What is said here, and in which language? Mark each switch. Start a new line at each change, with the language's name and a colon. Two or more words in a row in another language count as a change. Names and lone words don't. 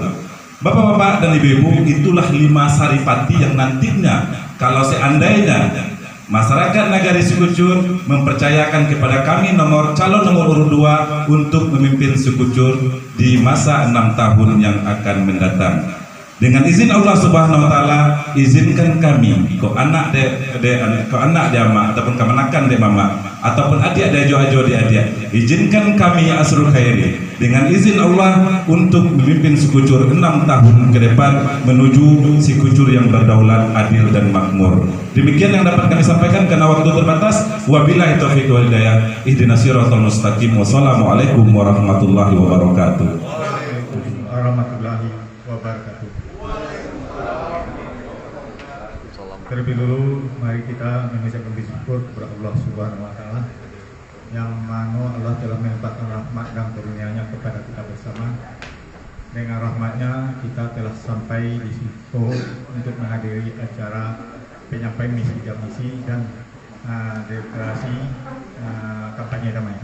Indonesian: Bapak-bapak dan ibu-ibu, itulah 5 saripati yang nantinya kalau seandainya masyarakat nagari Sekucur mempercayakan kepada kami calon nomor urut 2 untuk memimpin Sekucur di masa 6 tahun yang akan mendatang. Dengan izin Allah
Arabic: سبحانه وتعالى,
Indonesian: izinkan kami ko anak ko anak de ama ataupun kamanakan de mama ataupun adik de ajo de adik, izinkan kami Asrul Khairi dengan izin Allah untuk memimpin Sikucur 6 tahun ke depan menuju Sikucur yang berdaulat, adil dan makmur. Demikian yang dapat kami sampaikan karena waktu terbatas.
Arabic: وبالله التوفيق والهداية. اهدنا الصراط المستقيم. والسلام عليكم ورحمة الله وبركاته. ورحمة الله وبركاته.
Indonesian: Terlebih dulu mari kita mengucapkan syukur kepada Allah
Arabic: سبحانه وتعالى
Indonesian: yang mana Allah telah melimpahkan rahmat dan karunia-Nya kepada kita bersama. Dengan rahmatnya kita telah sampai di situ untuk menghadiri acara penyampaian misi dan misi dan deklarasi kampanye damai.